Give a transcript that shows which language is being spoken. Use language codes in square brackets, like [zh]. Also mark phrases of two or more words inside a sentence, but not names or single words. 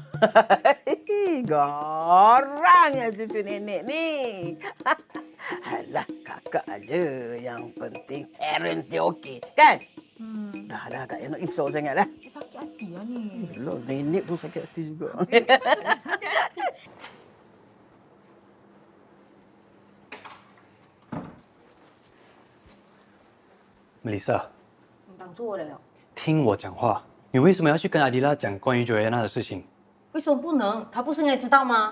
[ms] Gorangnya cucu nenek ni. Alah, kakak aja. Yang penting parents dia okey. Kan? Dah, tak payah nak risau sangat lah. Sakit hati lah ni. Yelah, nenek pun sakit hati juga. [zh] Melissa，当做了。听我讲话。你为什么要去跟阿迪拉讲关于 Joanna 的事情？为什么不能？他不是应该知道吗？